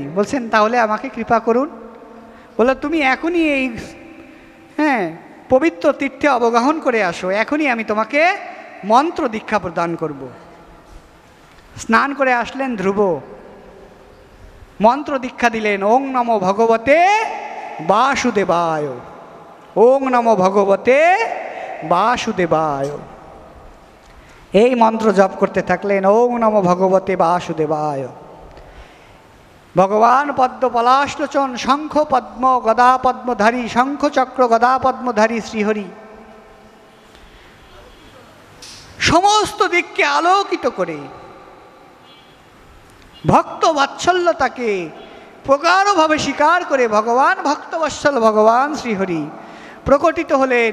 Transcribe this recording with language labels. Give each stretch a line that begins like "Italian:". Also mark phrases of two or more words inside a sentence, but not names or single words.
Bangla: বলছেন, তাহলে আমাকে কৃপা করুন। বলল, তুমি এখনই এই পবিত্র তীর্থে অবগাহন করে আসো, এখনই আমি তোমাকে মন্ত্র দীক্ষা প্রদান করব। স্নান করে আসলেন ধ্রুব, মন্ত্র দীক্ষা দিলেন,
Sanskrit: ওং নমো ভগবতে বাসুদেবায়, ওং নমো ভগবতে বাসুদেবায়।
Bangla: এই মন্ত্র জপ করতে থাকলেন,
Sanskrit: ওং নমো ভগবতে বাসুদেবায়।
Bangla: ভগবান পদ্ম পলাশলোচন শঙ্খ পদ্ম গদা পদ্মধারী, শঙ্খ চক্র গদা পদ্মধারী শ্রীহরি সমস্ত দিককে আলোকিত করে ভক্ত বাৎসল্যতাকে প্রগাঢ়ভাবে স্বীকার করে ভগবান ভক্তবৎসল ভগবান শ্রীহরি প্রকটিত হলেন।